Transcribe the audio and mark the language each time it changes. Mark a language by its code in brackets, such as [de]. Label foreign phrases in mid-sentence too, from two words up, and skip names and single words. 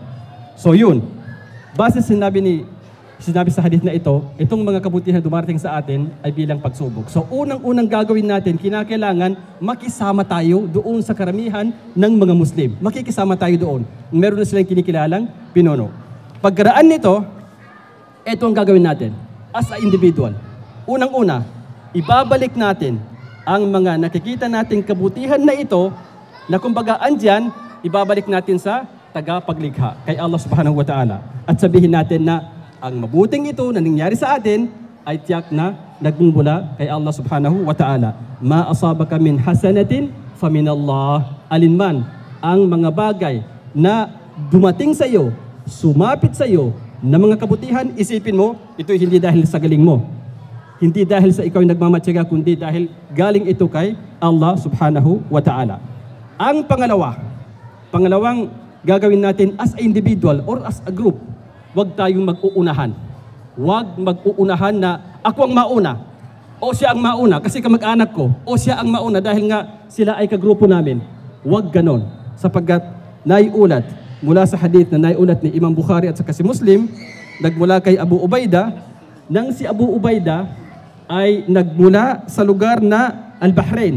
[tl] So yun, base sinabi sa hadith na ito, itong mga kabutihan dumarating sa atin ay bilang pagsubok. So unang-unang gagawin natin, kinakailangan makisama tayo doon sa karamihan ng mga Muslim. Makikisama tayo doon. Meron na silang kinikilalang pinuno. Pagkaraan nito, ito ang gagawin natin [en] as a individual. [tl] Unang-una, ibabalik natin ang mga nakikita nating kabutihan na ito na kumbaga andyan, ibabalik natin sa tagapaglikha kay Allah [ar] سبحانه وتعالى. [tl] At sabihin natin na ang mabuting ito na nangyari sa atin ay tiyak na nagmumula kay Allah [ar] سبحانه وتعالى. ما أصابك من حسنة فمن الله. [tl] Alinman ang mga bagay na dumating sa iyo, sumapit sa iyo na mga kabutihan, isipin mo, ito hindi dahil sa galing mo. Hindi dahil sa ikaw yung nagmamatyaga, kundi dahil galing ito kay Allah [ar] سبحانه وتعالى. [tl] Ang pangalawang gagawin natin [en] as a individual or as a group, [tl] huwag tayong mag-uunahan. Huwag mag-uunahan na ako ang mauna o siya ang mauna kasi kamag-anak ko o siya ang mauna dahil nga sila ay kagrupo namin. Huwag ganon sapagkat naiulat mula sa hadith na naiulat ni Imam Bukhari at saka si Muslim, nagmula kay Abu Ubaidah, nang si Abu Ubaidah ay nagmula sa lugar na Al-Bahrain.